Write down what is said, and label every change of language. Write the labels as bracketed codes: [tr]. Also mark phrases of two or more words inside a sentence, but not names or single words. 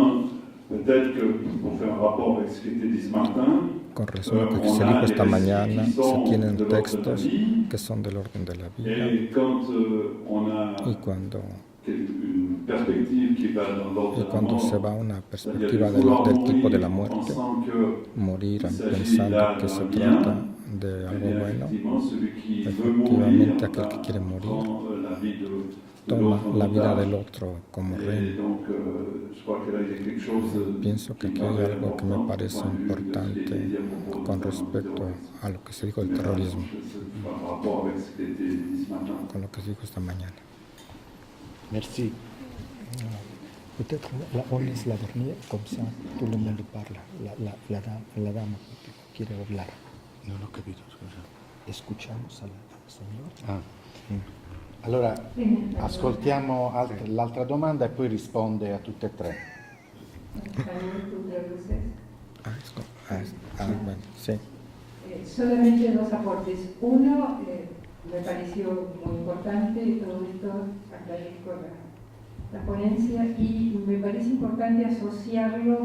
[es] Con relación a lo que se dijo esta mañana, se tienen textos que son del orden de la vida y cuando se va a una perspectiva del tipo de la muerte, morir pensando que se trata de algo bueno, efectivamente aquel que quiere morir toma la vida del otro como rey. Pienso que aquí hay algo que me parece importante con respecto a lo que se dijo del terrorismo, con lo que se dijo esta mañana. [fr] Merci. Peut-être on laisse la dernière, comme ça tout le monde parle. [es] La dama quiere hablar. [it] Non ho capito, scusa. [es] Escuchamos a la señora. [it] Allora, ascoltiamo l'altra domanda e poi risponde a tutte e tre. [es] Bueno, sí. Solamente dos aportes. Uno, me pareció muy importante todo esto aclarir la ponencia, y me parece importante asociarlo